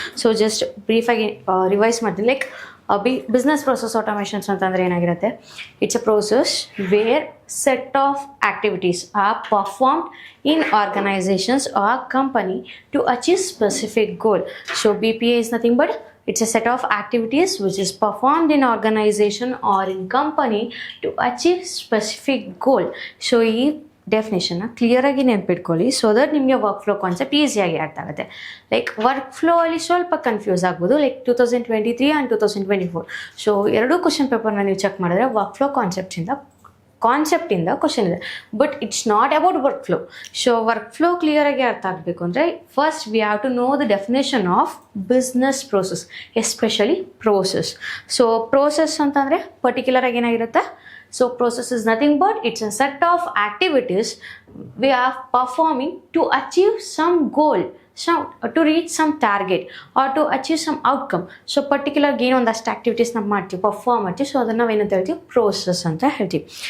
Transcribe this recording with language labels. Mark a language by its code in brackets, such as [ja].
[en] So just brief revise ಮಾಡ್ತೀನಿ like business process automations [kn] ಅಂತಂದ್ರೆ ಏನಾಗಿರುತ್ತೆ, [en] it's a process where set of activities are performed in organizations or company to achieve specific goal. So BPA is nothing but it's a set of activities which is performed in organization or in company to achieve specific goal. [kn] So ಈ definition clear ಆಗಿ ನೆನ್ಪಿಟ್ಕೊಳ್ಳಿ, so that ನಿಮಗೆ work flow concept ಈಸಿಯಾಗಿ ಅರ್ಥ ಆಗುತ್ತೆ. Like work flow ಅಲ್ಲಿ ಸ್ವಲ್ಪ confuse ಆಗ್ಬೋದು, ಲೈಕ್ 2023 ಆ್ಯಂಡ್ 2024. ಸೊ ಎರಡೂ ಕ್ವಶನ್ ಪೇಪರ್ನ ನೀವು ಚೆಕ್ ಮಾಡಿದ್ರೆ ವರ್ಕ್ ಫ್ಲೋ ಕಾನ್ಸೆಪ್ಟಿಂದ ಕ್ವಶನ್ ಇದೆ, [en] But it's not about work flow. So work flow [kn] clear ಆಗಿ ಅರ್ಥ ಆಗಬೇಕು ಅಂದರೆ [en] First we have to know the definition of business process, especially process. So process [kn] ಅಂತಂದರೆ ಪರ್ಟಿಕ್ಯುಲರ್ ಆಗಿ ಏನಾಗಿರುತ್ತೆ, [en] so process is nothing but it's a set of activities we are performing to achieve some goal, to reach some target or to achieve some outcome. So particular gain on that activities na ಮಾಡ್ತೀವಿ, perform ಮಾಡ್ತೀವಿ. [kn] So ಅದನ್ನು ನಾವೇನಂತ ಹೇಳ್ತೀವಿ, process ಅಂತ ಹೇಳ್ತೀವಿ.